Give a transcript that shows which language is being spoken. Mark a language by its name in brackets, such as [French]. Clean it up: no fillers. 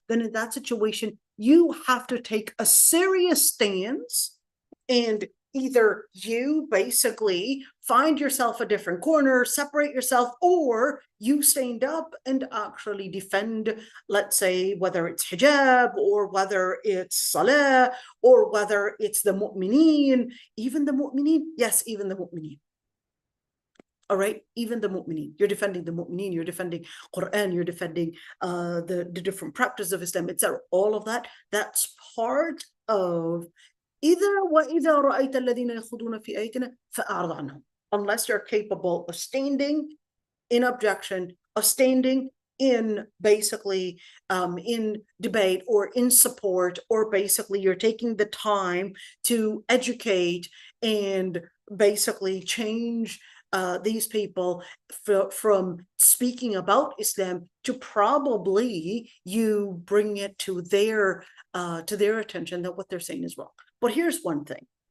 [English] Then in that situation, you have to take a serious stance, and either you basically find yourself a different corner, separate yourself, or you stand up and actually defend, let's say, whether it's hijab or whether it's salah or whether it's the mu'mineen, even the mu'mineen. Yes, even the mu'mineen. All right, even the mu'mineen. You're defending the mu'mineen, you're defending Quran, you're defending the different practices of Islam, etc. All of that, that's part of [Arabic] وَإِذَا رَأَيْتَ الَّذِينَ يَخُوضُونَ فِي آيَاتِنَا فَأَعْرِضْ عَنْهُمْ. [English] Unless you're capable of standing in objection, of standing in basically in debate or in support, or basically you're taking the time to educate and basically change these people from speaking about Islam to probably you bring it to their attention that what they're saying is wrong. But here's one thing.